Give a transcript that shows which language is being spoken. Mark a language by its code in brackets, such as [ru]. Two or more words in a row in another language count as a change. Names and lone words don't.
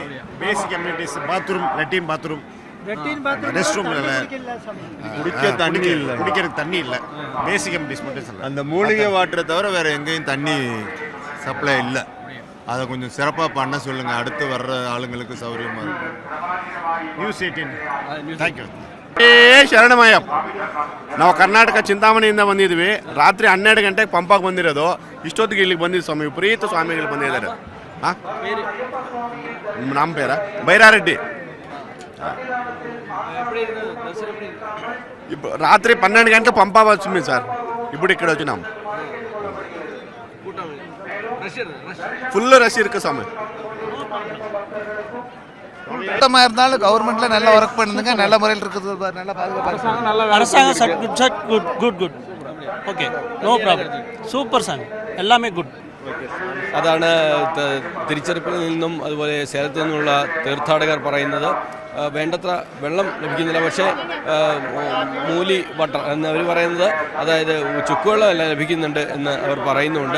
[en] basic amenities, [ta] பாத்ரூம், லெட்டின் பாத்ரூம், [en] rest room [ta] இல்ல, குடிக்கிறதுக்கு தண்ணி இல்ல. [en] basic amenities [ta] மட்டும். அந்த மூலிகை வாட்டரை தவிர வேற எங்கேயும் தண்ணி சப்ளை இல்லை. அதை கொஞ்சம் சிறப்பாக பண்ண சொல்லுங்க, அடுத்து வர்ற ஆளுங்களுக்கு சௌகரியமா இருக்கும். நியூஸ் 18. [en] thank you. ಶರಣಮಯ್ಯ. [kn] ನಾವು ಕರ್ನಾಟಕ ಚಿಂತಾಮಣಿಯಿಂದ ಬಂದಿದ್ವಿ. ರಾತ್ರಿ 12 ಗಂಟೆಗೆ ಪಂಪಾಗಿ ಬಂದಿರೋದು. ಇಷ್ಟೊತ್ತಿಗೆ ಇಲ್ಲಿಗೆ ಬಂದಿದ್ದು ಸ್ವಾಮಿ, ವಿಪರೀತ ಸ್ವಾಮಿಗಳು ಬಂದಿದ್ದಾರೆ. ನಮ್ಮ ಪೇರ ಬೈರಾರೆಡ್ಡಿ. [te] ఇప్పుడు రాత్రి 12 గంటలకు పంపా వచ్చింది సార్. ఇప్పుడు ఇక్కడ వచ్చినాం. [en] full rush [ta] இருக்கு சாமி. கூட்டமாக இருந்தாலும் கவர்மெண்ட்ல நல்லா ஒர்க் பண்ணுங்க, நல்ல முறையில் இருக்குது, நல்ல பாதுகாப்பு. அரசாங்கம் குட். [en] OK, no problem. [ml] സൂപ്പർ സാങ്, എല്ലാമേ ഗുഡ്. അതാണ് തിരുച്ചിറപ്പിൽ നിന്നും അതുപോലെ സേലത്തു നിന്നുള്ള തീർത്ഥാടകർ പറയുന്നത്. വേണ്ടത്ര വെള്ളം ലഭിക്കുന്നില്ല, പക്ഷേ മൂലി വാട്ടർ എന്നവർ പറയുന്നത്, അതായത് ചുക്കുവെള്ളമല്ല ലഭിക്കുന്നുണ്ട് എന്ന് അവർ പറയുന്നുണ്ട്.